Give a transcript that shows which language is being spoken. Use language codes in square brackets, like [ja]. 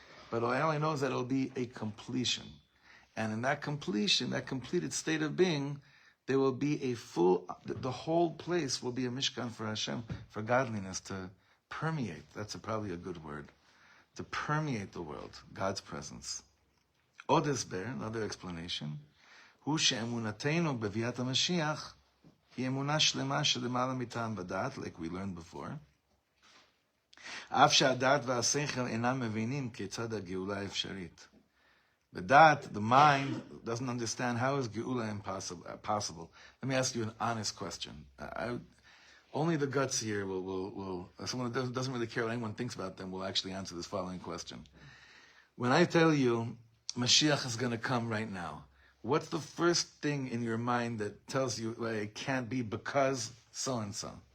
[en] But all I only know is that it'll be a completion. And in that completion, that completed state of being, there will be the whole place will be a mishkan for Hashem, for godliness to permeate. That's probably a good word. To permeate the world, God's presence. Another explanation, [he] הוא שאמונתנו בביאת המשיח היא אמונה שלמה שלמעלה מטעם ודעת, [en] like we learned before. [he] אף שהדעת והשכל אינם מבינים כיצד הגאולה אפשרית. [en] The da'at, the mind, doesn't understand how is geula possible. Let me ask you an honest question. Only the guts here will someone that doesn't really care what anyone thinks about them will actually answer this following question. When I tell you Mashiach is going to come right now, what's the first thing in your mind that tells you it can't be because so-and-so?